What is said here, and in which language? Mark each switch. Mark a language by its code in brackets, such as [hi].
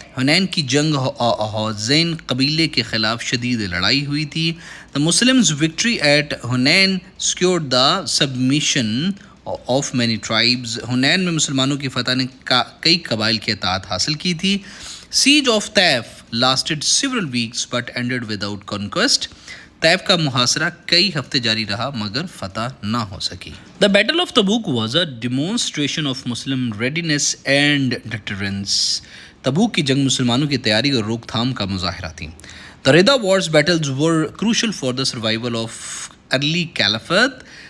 [ur] حنین کی جنگ حوازین قبیلے کے خلاف شدید لڑائی ہوئی تھی. [en] The Muslims' victory at Hunain secured the submission of many tribes. [ur] حنین میں مسلمانوں کی فتح نے کئی قبائل کی اطاعت حاصل کی تھی. [en] Siege of Taif lasted several weeks but ended without conquest. [ur] طیف کا محاصرہ کئی ہفتے جاری رہا مگر فتح نہ ہو سکی. [en] The Battle of Tabuk was a demonstration of Muslim readiness and deterrence. [ur] تبوک کی جنگ مسلمانوں کی تیاری اور روک تھام کا مظاہرہ تھی. [en] The Rida Wars battles were crucial for the survival of early caliphate.